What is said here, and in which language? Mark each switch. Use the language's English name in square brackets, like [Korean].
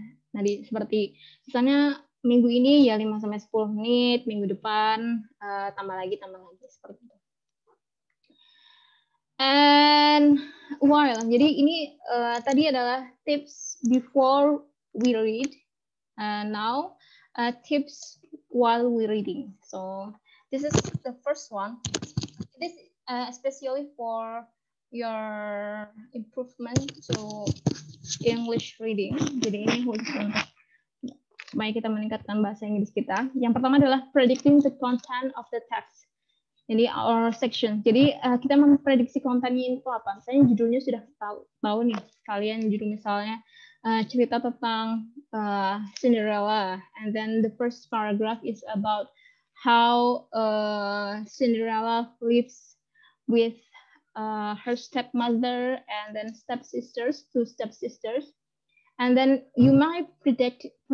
[Indonesian] Tadi seperti misalnya minggu ini ya 5-10 menit, minggu depan tambah lagi seperti itu. [English] And while, [Indonesian] jadi ini tadi adalah [English] tips before we read. Now tips while we reading. So this is the first one. This especially for your improvement to English reading. [Indonesian] Jadi ini khusus untuk supaya kita meningkatkan bahasa Inggris kita. Yang pertama adalah [English] predicting the content of the text. [Indonesian] Jadi [English] our section. [Indonesian] Jadi kita memprediksi kontennya itu apa. Misalnya judulnya sudah tahu nih. Kalian judul misalnya cerita tentang [English] Cinderella, and then the first paragraph is about how Cinderella lives with her stepmother and then two stepsisters, and then you might predict